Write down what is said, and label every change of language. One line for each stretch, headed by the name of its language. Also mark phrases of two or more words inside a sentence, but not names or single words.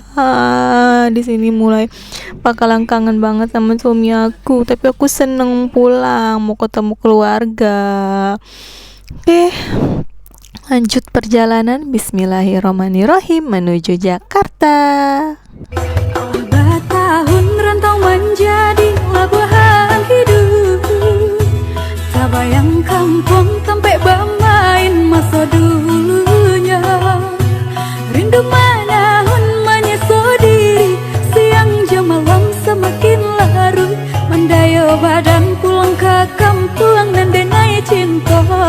Indonesian: Di sini mulai bakalan kangen banget sama suami aku, tapi aku seneng pulang, mau ketemu keluarga. Oke, lanjut perjalanan. Bismillahirrahmanirrahim menuju Jakarta. 4 tahun rantau menjadi labuhan hidup, tak bayang kampung sampai bermain masa dulunya. Rindu menahun menyusuri, siang jam malam semakin larut, mendai badan pulang ke kampung
Minangkabau: nan denai cinta.